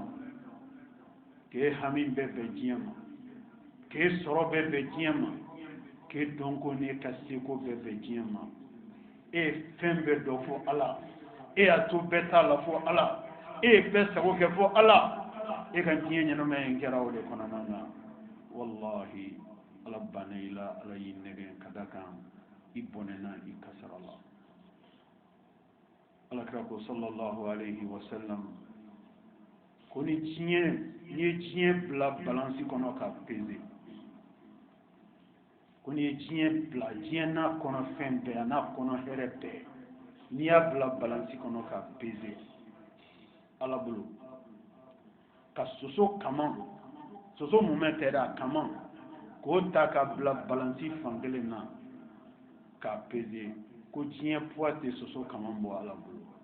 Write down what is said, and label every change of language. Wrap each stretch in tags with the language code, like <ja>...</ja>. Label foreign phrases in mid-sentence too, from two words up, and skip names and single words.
<bm>k'e hami bɛɛ bɛn diɲɛ ma k'e sɔrɔ bɛɛ bɛn diɲɛ ma k'e dɔnko ni ka seko bɛɛ bɛn diɲɛ ma e ye fɛn bɛɛ dɔ fɔ ala e y'a to bɛɛ t'a la fɔ ala e ye bɛɛ sago kɛ fɔ ala e ka diɲɛ ɲɛnamaya in kɛra o de kɔnɔna na wallahi ala banna i la ala y'i nɛgɛn ka da kan i bɔnɛna i kasara la ala kira ko</bm> <ar>صلى الله عليه وسلم</ar> <bm>ko ni ye diɲɛ bila balansi kɔnɔ ka peze ko ni ye diɲɛ bila diɲɛ n'a kɔnɔ fɛn bɛɛ a n'a kɔnɔ hɛrɛ bɛɛ n'i y'a bila balansi kɔnɔ ka peze ala bolo ka soso kama soso mumɛ tɛ dɛ a kama k'o ta ka bila balansi fankelen na k'a peze ko diɲɛ poids tɛ soso kama bɔ ala bolo</bm>